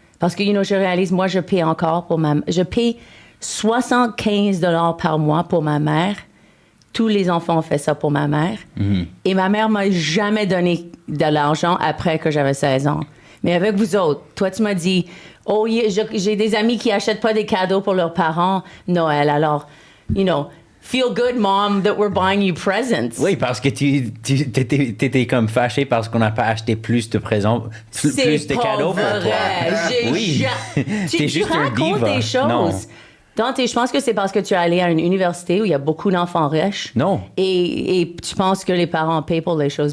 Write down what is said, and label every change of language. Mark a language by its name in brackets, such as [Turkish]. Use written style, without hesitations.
[French] Parce que, je réalise, moi, je paye encore je paye 75 $ par mois pour ma mère. Tous les enfants ont fait ça pour ma mère. Mm-hmm. Et ma mère m'a jamais donné de l'argent après que j'avais 16 ans. Mais avec vous autres, toi, tu m'as dit, j'ai des amis qui achètent pas des cadeaux pour leurs parents Noël. [English] Alors, feel good, mom, that we're buying you presents. [French] Oui, parce que t'étais comme fâché parce qu'on n'a pas acheté plus de présents, plus de cadeaux pour toi. Oui, tu juste racontes des choses. Non. Dante, je pense que c'est parce que tu es allé à une université où il y a beaucoup d'enfants riches. Non. Et tu penses que les parents payent pour les choses.